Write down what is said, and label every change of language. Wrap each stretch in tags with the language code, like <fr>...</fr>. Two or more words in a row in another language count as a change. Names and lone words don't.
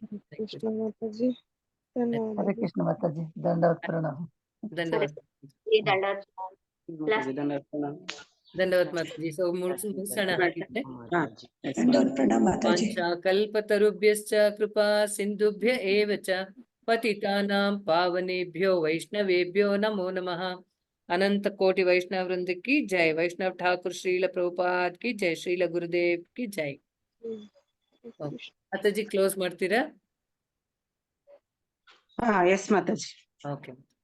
<kn>ಕೃಷ್ಣ ಮಾತಾಜಿ. ಹರೇ ಕೃಷ್ಣ ಮಾತಾಜಿ. ದಂಡವತ್ ಪ್ರಣಾಮ. ಧನ್ಯವಾದ ಧನ್ಯವಾದ ಮಾತಾಜಿ. ಸೊ ಮುಗಿಸೋಣ ಹಾಗಿದ್ರೆ.</kn> <sa>ಕಲ್ಪತರುಭ್ಯಶ್ಚ ಕೃಪಾ ಸಿಂಧುಭ್ಯ ಏವ ಚ ಪತಿತಾನಾಂ ಪಾವನೇಭ್ಯೋ ವೈಷ್ಣವೇಭ್ಯೋ ನಮೋ ನಮಃ.</sa> <hi>अनंत कोटि वैष्णव वृंद की जय। वैष्णव ठाकुर श्रील प्रभुपाद की जय. श्रील गुरुदेव की जय.</hi> <kn>ಮಾತಾಜಿ ಕ್ಲೋಸ್ ಮಾಡ್ತೀರಾ? ಹಾ ಎಸ್ ಮಾತಾಜಿ. ಓಕೆ</kn>